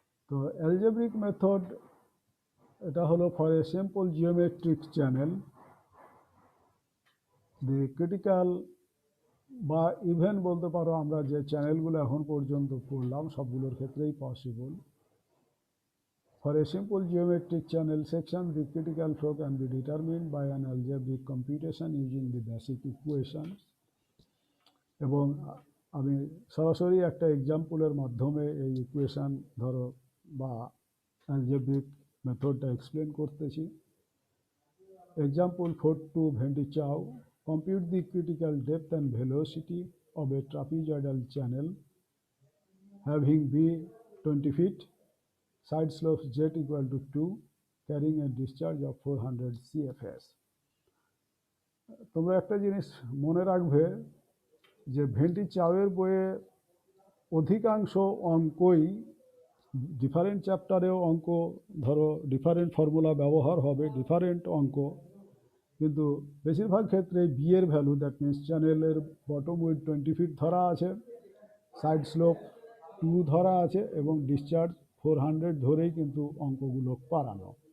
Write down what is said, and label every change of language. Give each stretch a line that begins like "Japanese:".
Bangla: তো algebraic method এটা হলো
English: for a simple geometric channel,
Bangla: the critical বা ইভেন বলতে পারো আমরা যে চ্যানেলগুলো এখন পর্যন্ত পড়লাম সবগুলোর ক্ষেত্রেই possible.
English: For a simple geometric channel section, the critical flow can be determined by an algebraic computation using the basic equations.
Bangla: এবং আমি সরাসরি একটা এক্সাম্পলের মাধ্যমে এই ইকুয়েশন ধরো বা অ্যালজেব্রিক মেথডটা এক্সপ্লেন করতেছি।
English: Example 4.2 Vendy Chow, compute the critical depth and velocity of a trapezoidal channel having B 20 feet, side slopes z equal to 2, carrying a discharge of 400 CFS.
Bangla: তোমরা একটা জিনিস মনে রাখবে যে ভেন্টি চাওয়ের বইয়ে অধিকাংশ অঙ্কই ডিফারেন্ট চ্যাপ্টারেও অঙ্ক ধরো ডিফারেন্ট ফর্মুলা ব্যবহার হবে, ডিফারেন্ট অঙ্ক, কিন্তু বেশিরভাগ ক্ষেত্রে বি এর ভ্যালু, দ্যাট মিনস চ্যানেলের বটম উইথ 20 ফিট ধরা আছে, সাইড স্লোপ 2 ধরা আছে, এবং ডিসচার্জ 400 ধরেই কিন্তু অঙ্কগুলো করানো।